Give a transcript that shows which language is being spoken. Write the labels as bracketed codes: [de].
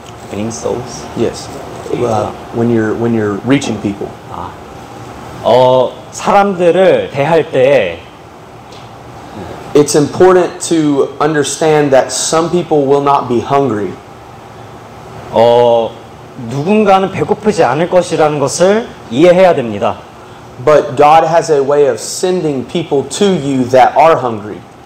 [en] Winning souls? Yes. When you're reaching people. [ko] 사람들을 대할 때 [en] It's important to understand that some people will not be hungry. [ko] 누군가는 배고프지 않을 것이라는 것을 이해해야 됩니다. [en] But God has a way of sending people to you that are hungry.